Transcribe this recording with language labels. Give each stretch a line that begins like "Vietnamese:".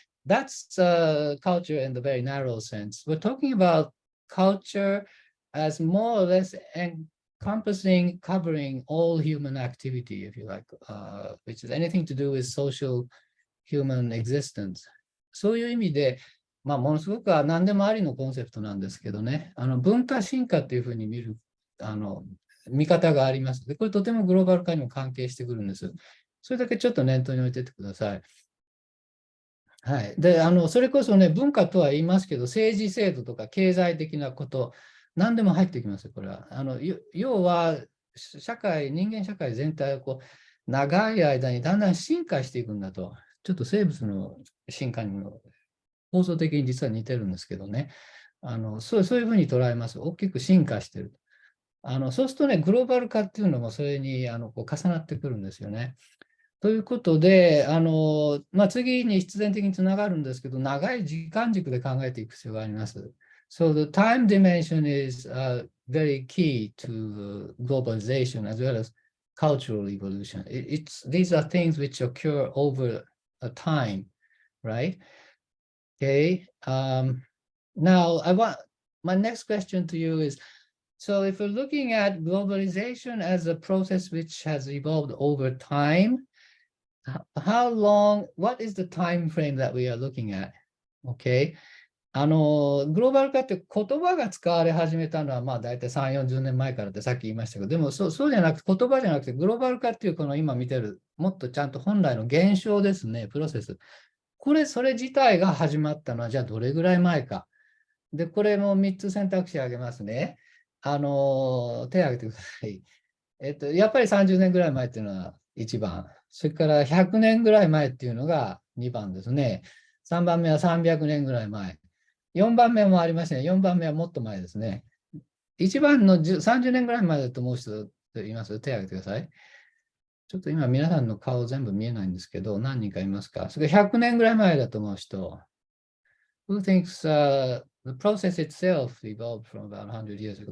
English: That's culture in the very narrow sense. We're talking about culture as more or less encompassing, covering all human activity, if you like, which is anything to do with social human existence.
Japanese: そういう意味で、ものすごく何でもありのコンセプトなんですけどね、文化進化っていうふうに見る見方があります。で、これとてもグローバル化にも関係してくるんです。それだけちょっと念頭に置いておいてください。はい。で、それこそね、文化とは言いますけど、政治制度とか経済的なこと、何でも入ってきますよ、これは。要は、人間社会全体を長い間にだんだん進化していくんだと。ちょっと生物の進化にも構造的に実は似てるんですけどね。そういうふうに捉えます。大きく進化してる。そうするとね、グローバル化っていうのもそれに重なってくるんですよね。ということで、次に必然的につながるんですけど、長い時間軸で考えていく必要があります。
English: So the time dimension is very key to globalization as well as cultural evolution. These are things which occur over a time, right? Okay. Now, my next question to you is, so if we're looking at globalization as a process which has evolved over time, how long, what is the time frame that we are looking at? Okay.
Japanese: グローバル化って言葉が使われ始めたのは大体3、40年前からってさっき言いましたけど、でもそうじゃなくて、言葉じゃなくてグローバル化っていうこの今見てる、もっとちゃんと本来の現象ですね、プロセス。それ自体が始まったのはじゃあどれぐらい前か。で、これも3つ選択肢あげますね。手を挙げてください。やっぱり30年ぐらい前っていうのは1番。それから100年ぐらい前っていうのが2番ですね。 3番目は300年ぐらい前。4番目もありましたね。 4番目はもっと前ですね。1番の30年ぐらい前だと思う人います？手を挙げてください。ちょっと今皆さんの顔全部見えないんですけど、何人かいますか？それから100年ぐらい前だと思う人。
English: Who thinks the process itself evolved from about 100 years ago?